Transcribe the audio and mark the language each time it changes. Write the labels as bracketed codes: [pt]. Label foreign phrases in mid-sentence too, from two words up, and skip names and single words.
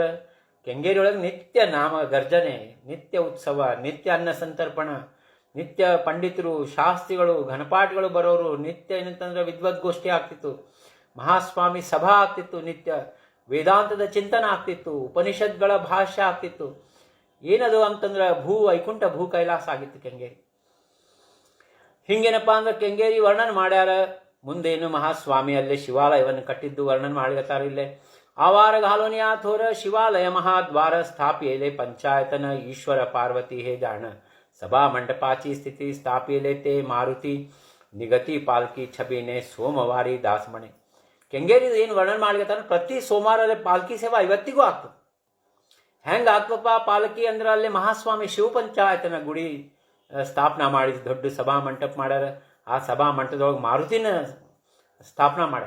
[kn] ಕೆಂಗೇರಿ ಒಳಗೆ ನಿತ್ಯ ನಾಮ ಗರ್ಜನೆ, ನಿತ್ಯ ಉತ್ಸವ, ನಿತ್ಯ ಅನ್ನ ಸಂತರ್ಪಣ, ನಿತ್ಯ ಪಂಡಿತರು, ಶಾಸ್ತ್ರಿಗಳು, ಘನಪಾಠಗಳು ಬರೋರು, ನಿತ್ಯ ಏನಂತಂದ್ರೆ ವಿದ್ವದ್ಗೋಷ್ಠಿ ಆಗ್ತಿತ್ತು, ಮಹಾಸ್ವಾಮಿ ಸಭಾ ಆಗ್ತಿತ್ತು, ನಿತ್ಯ ವೇದಾಂತದ ಚಿಂತನ ಆಗ್ತಿತ್ತು, ಉಪನಿಷತ್ಗಳ ಭಾಷ್ಯ ಆಗ್ತಿತ್ತು. ಏನದು ಅಂತಂದ್ರೆ ವೈಕುಂಠ ಭೂ ಕೈಲಾಸ ಆಗಿತ್ತು ಕೆಂಗೇರಿ. ಹಿಂಗೇನಪ್ಪ ಅಂದ್ರೆ ಕೆಂಗೇರಿ ವರ್ಣನೆ ಮಾಡ್ಯಾರ. ಮುಂದೇನು ಮಹಾಸ್ವಾಮಿ ಅಲ್ಲೇ ಶಿವಾಲಯವನ್ನು ಕಟ್ಟಿದ್ದು ವರ್ಣನೆ ಮಾಡ್ಲತ್ತಾರ ಇಲ್ಲೇ. [mr] ಆವಾರ घालोनिया थोर शिवालय महाद्वार स्थापियले पंचायतन ईश्वर पार्वती हे जाण सभा मंडपाची स्थिती स्थापियले ते मारुती निगती पालकी छबीने सोमवारी दासमणे. [kn] ಕೆಂಗೇರಿ ಏನು ವರ್ಣನೆ ಮಾಡ್ಲಿಕತ್ತಾರ, ಪ್ರತಿ ಸೋಮವಾರ ಪಾಲ್ಕಿ ಸೇವಾ ಇವತ್ತಿಗೂ ಆಗ್ತದೆ. ಹೆಂಗೆ ಆಗ್ತಪ್ಪ ಪಾಲಕಿ ಅಂದ್ರೆ ಅಲ್ಲಿ ಮಹಾಸ್ವಾಮಿ ಶಿವಪಂಚಾಯತನ ಗುಡಿ ಸ್ಥಾಪನಾ ಮಾಡಿ ದೊಡ್ಡ ಸಭಾ ಮಂಟಪ ಮಾಡ್ಯಾರ. ಆ ಸಭಾ ಮಂಟಪದೊಳಗೆ ಮಾರುತಿನ ಸ್ಥಾಪನಾ ಮಾಡ್ಯಾರ.